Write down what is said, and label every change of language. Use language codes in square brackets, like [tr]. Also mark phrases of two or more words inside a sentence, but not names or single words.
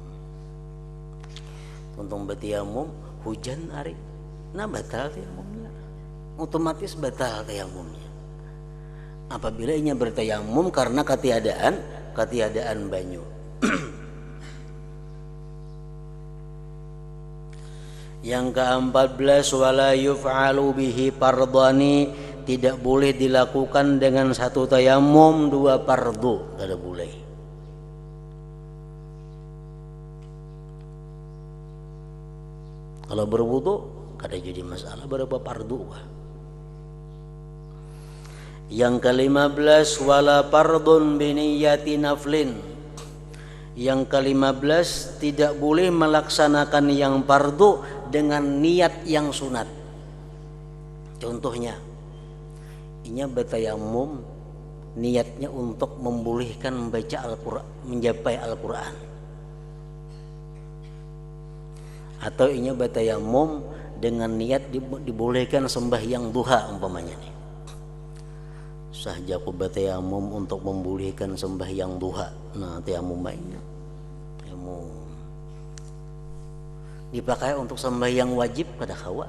[bjn] Untung bertayamum hujan hari, nah batal tayamumnya, otomatis batal tayamumnya. [id] Apabila ia bertayamum karena ketiadaan banyu. Yang ke-14, [ar] ولا يفعل به فرضان, [id] tidak boleh dilakukan dengan satu tayamum 2 fardu, tidak boleh. [bjn] Kalau berwudu kada jadi masalah berapa fardu. [id] Yang ke-15, [ar] ولا فرض بنية نفل. [id] Yang ke-15, tidak boleh melaksanakan yang fardu dengan niat yang sunat. [bjn] Contohnya, inya bertayamum niatnya untuk membolehkan membaca Al-Qur'an, mencapai Al-Qur'an. Atau inya bertayamum dengan niat dibolehkan sembahyang duha umpamanya nih. [id] Sahaja aku bertayamum untuk membolehkan sembahyang duha. Nah, tayamum baiknya. [bjn] Tayamum dipakai untuk sembahyang wajib kada kawa.